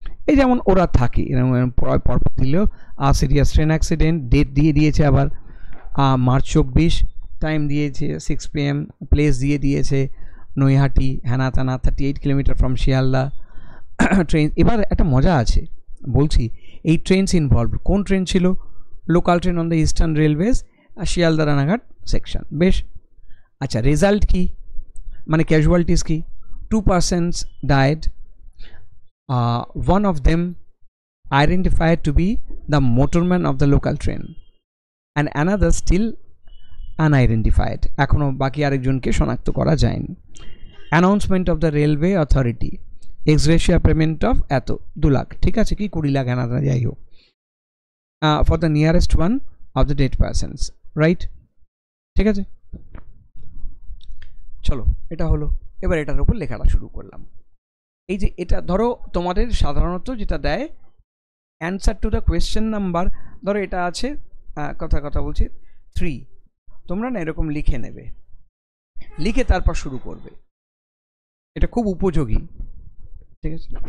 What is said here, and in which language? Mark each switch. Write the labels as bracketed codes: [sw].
[bn] এই যেমন ওরা থাকে এরকম পরপর দিলেও, সিরিয়াস ট্রেন অ্যাক্সিডেন্ট, ডেট দিয়ে দিয়েছে, আবার মার্চ 24, টাইম দিয়েছে 6 PM, প্লেস দিয়ে দিয়েছে নৈহাটি, হ্যানা তানা, 38 কিলোমিটার ফ্রম শিয়ালদা। ট্রেন, এবার একটা মজা আছে, বলছি এই ট্রেনস ইনভলভড, কোন ট্রেন ছিল? Local train on the eastern railways, Sealdah Ranaghat section. বেশ, আচ্ছা, রেজাল্ট কি, মানে ক্যাজুয়ালিটিস কি? [en] 2 persons died, one of them identified to be the motorman of the local train and another still unidentified, [bn] এখনো বাকি আরেকজনকে শনাক্ত করা যায়নি। [en] announcement of the railway authority, ex gratia payment of এত, [bn] 2 লাখ, ঠিক আছে, কি 20 লাখ আনা যাই হোক, [en] for the nearest one of the dead persons, [bn] right, ঠিক আছে। চলো, এটা হলো, এবার এটার উপর লেখাটা শুরু করলাম। এই যে এটা ধরো তোমাদের সাধারণত যেটা দেয় answer to the question number, ধরো এটা আছে, কথা বলছি 3, তোমরা না এরকম লিখে নেবে, লিখে তারপর শুরু করবে, এটা খুব উপযোগী, ঠিক আছে।